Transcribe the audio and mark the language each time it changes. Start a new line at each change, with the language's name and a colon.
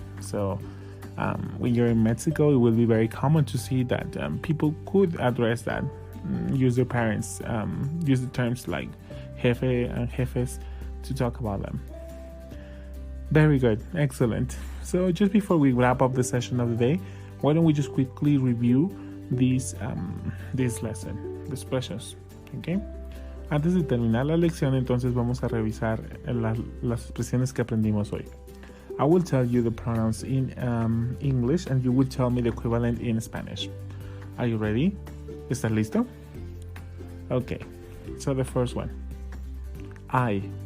English: So when you're in Mexico, it will be very common to see that people could address that, use their parents, use the terms like jefe and jefes to talk about them. Very good, excellent. So just before we wrap up the session of the day, why don't we just quickly review this lesson, the expressions, okay?
Spanish: Antes de terminar la lección, entonces vamos a revisar las expresiones que aprendimos hoy.
English: I will tell you the pronouns in English and you will tell me the equivalent in Spanish. Are you ready?
Spanish: ¿Estás listo?
English: Okay, so the first one. I.